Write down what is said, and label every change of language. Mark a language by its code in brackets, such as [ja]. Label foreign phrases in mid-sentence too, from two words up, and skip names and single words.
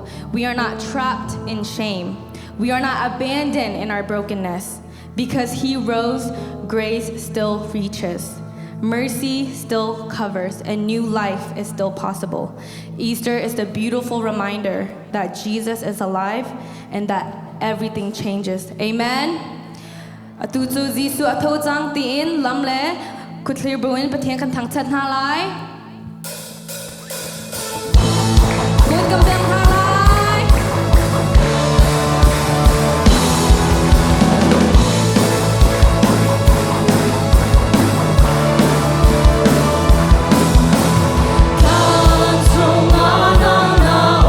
[en] We are not trapped in shame. We are not abandoned in our brokenness. Because he rose, grace still reaches. Mercy still covers, and new life is still possible. Easter is the beautiful reminder that Jesus is alive and that everything changes. Amen? [lus] Tu chu Jisu atho chang tin lam le kutlir buin pathian kan thang chat na lai Kun kam dang ha lai Kan song na na